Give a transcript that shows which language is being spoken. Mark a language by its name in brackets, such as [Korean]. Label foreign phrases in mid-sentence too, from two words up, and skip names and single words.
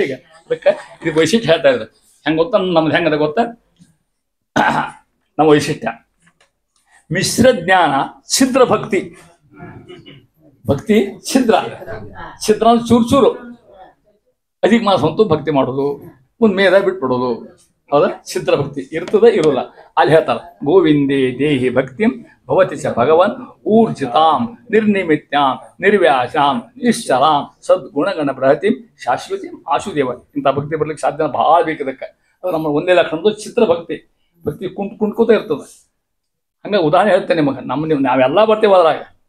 [Kannada] ಈಗ ಅದಕ್ಕೆ ಇದು ವೈಶಿಷ್ಟ್ಯ ಹೇಳ್ತಾ ಇದ್ದಾರೆ. ಹೆಂಗೆ ಗೊತ್ತಾ ನಮ್ದು ಹೆಂಗದ ಗೊತ್ತಾ, ನಮ್ಮ ವೈಶಿಷ್ಟ್ಯ ಮಿಶ್ರ ಜ್ಞಾನ, ಛಿದ್ರ ಭಕ್ತಿ. ಭಕ್ತಿ ಛಿದ್ರ, ಛಿದ್ರ ಅಂದ್ರೆ ಚೂರು ಚೂರು, ಅಧಿಕ ಮಾಸ ಹೊಂತು ಭಕ್ತಿ ಮಾಡೋದು, ಮುಂದೆ ಮೇದ ಬಿಟ್ಬಿಡೋದು. ಹೌದಾ? ಛಿದ್ರ ಭಕ್ತಿ ಇರ್ತದೆ ಇರೋಲ್ಲ. ಅಲ್ಲಿ ಹೇಳ್ತಾರೆ, [Sanskrit] ಗೋವಿಂದೇ ದೇಹಿ ಭಕ್ತಿಂ ಭವತಿ ಚ ಭಗವನ್ ಊರ್ಜಿತಾಂ ನಿರ್ನಿಮಿತ್ಯಾಂ ನಿರ್ವ್ಯಾಸಾಂ ನಿಶ್ಚಲಾಂ ಸದ್ಗುಣಗಣ ಬೃಹತಿಂ ಶಾಶ್ವತಿಂ ಆಶುದೇವ. [Kannada] ಇಂಥ ಭಕ್ತಿ ಬರ್ಲಿಕ್ಕೆ ಸಾಧ್ಯ ಭಾಳ ಬೇಕದಕ್ಕೆ. ಅದು ನಮ್ಮ ಒಂದೇ ಲಕ್ಷಣದ್ದು ಛಿದ್ರ ಭಕ್ತಿ. ಭಕ್ತಿ ಕುಂಟ್ಕೋತ ಇರ್ತದೆ. ಹಂಗೆ ಉದಾಹರಣೆ ಹೇಳ್ತೇನೆ ನಿಮಗೆ. ನಾವೆಲ್ಲ ಬರ್ತೇವೆ ಅದ್ರಾಗ.